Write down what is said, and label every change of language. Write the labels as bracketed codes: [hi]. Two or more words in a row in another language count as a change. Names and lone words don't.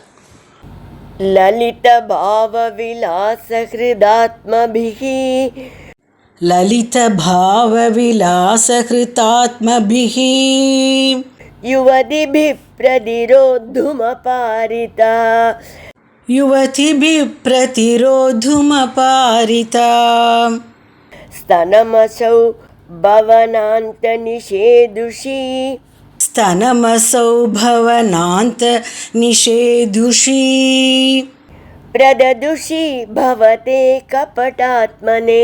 [sa] ललित भाव विलास हृतात्मभिः ललित भाव विलास हृतात्मभिः युवतिभि प्रतिरोधुमपारिता யுவதிபிः प्रतिरोधुमपारिता स्तनमसौ भवनान्तनिषेधुषी स्तनमसौ भवनान्तनिषेधुषी प्रददुषी भवते कपटात्मने